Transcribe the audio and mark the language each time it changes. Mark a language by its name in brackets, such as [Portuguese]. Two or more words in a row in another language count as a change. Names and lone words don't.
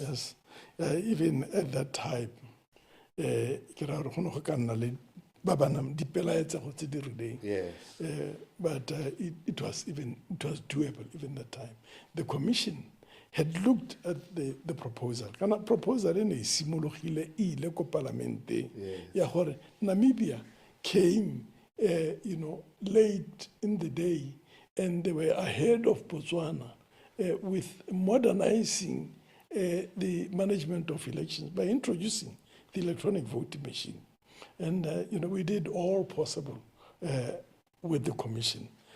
[English] Yes. Even at that time, yes. But it was doable even that time. The commission had looked at the proposal. [Tswana] Kana proposal ene simologile ile ko parlamente ya gore [English] Namibia came late in the day, and they were ahead of Botswana with modernizing the management of elections by introducing the electronic voting machine. And we did all possible with the commission.